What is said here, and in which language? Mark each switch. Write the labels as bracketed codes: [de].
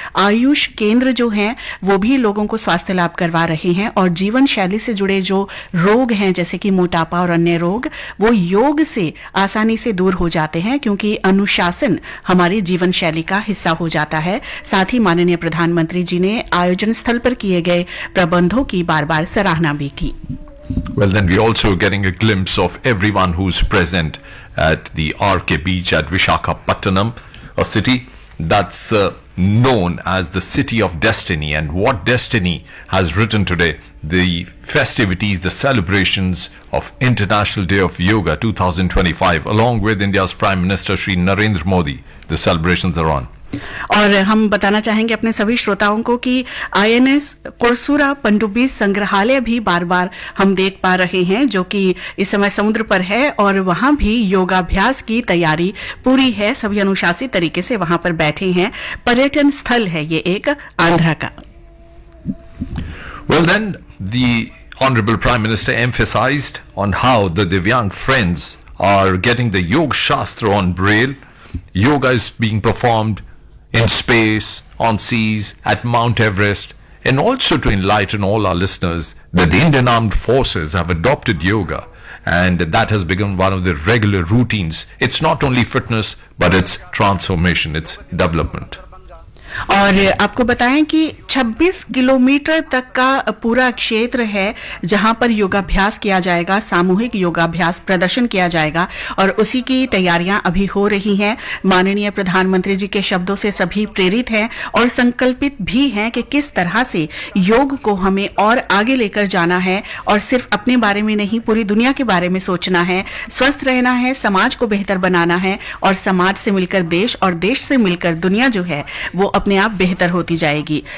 [hi] आयुष केंद्र जो हैं वो भी लोगों को स्वास्थ्य लाभ करवा रहे हैं और जीवन शैली से जुड़े जो रोग हैं जैसे कि मोटापा और अन्य रोग वो योग से आसानी से दूर हो जाते हैं क्योंकि अनुशासन हमारी जीवन शैली का हिस्सा हो जाता है। साथ ही माननीय प्रधानमंत्री जी ने आयोजन स्थल पर किए गए प्रबंधों की बार-बार सराहना भी की। [en] Well, then we're also getting a glimpse of everyone who's present at the RK Beach at Visakhapatnam, a city that's known as the city of destiny. And what destiny has written today? The festivities, the celebrations of International Day of Yoga 2025, along with India's Prime Minister Shri Narendra Modi. The celebrations are on. [hi] और हम बताना चाहेंगे अपने सभी श्रोताओं को कि INS कोरसुरा पनडुब्बी संग्रहालय भी बार बार हम देख पा रहे हैं जो कि इस समय समुद्र पर है और वहां भी योगाभ्यास की तैयारी पूरी है। सभी अनुशासित तरीके से वहां पर बैठे हैं। पर्यटन स्थल है ये एक आंध्रा का। [en] Well, then the Honorable Prime Minister emphasized on how the Divyang friends are getting the Yoga Shastra on Braille. Yoga is being performed in space, on seas, at Mount Everest, and also to enlighten all our listeners that the Indian Armed Forces have adopted yoga and that has become one of the regular routines. It's not only fitness, but it's transformation, it's development. [hi] और आपको बताएं कि 26 kilometre तक का पूरा क्षेत्र है जहां पर योगाभ्यास किया जाएगा, सामूहिक योगाभ्यास प्रदर्शन किया जाएगा और उसी की तैयारियां अभी हो रही हैं। माननीय प्रधानमंत्री जी के शब्दों से सभी प्रेरित हैं और संकल्पित भी हैं कि किस तरह से योग को हमें और आगे लेकर जाना है और सिर्फ अपने बारे में नहीं पूरी दुनिया के बारे में सोचना है, स्वस्थ रहना है, समाज को बेहतर बनाना है और समाज से मिलकर देश और देश से मिलकर दुनिया जो है वो अपने आप बेहतर होती जाएगी।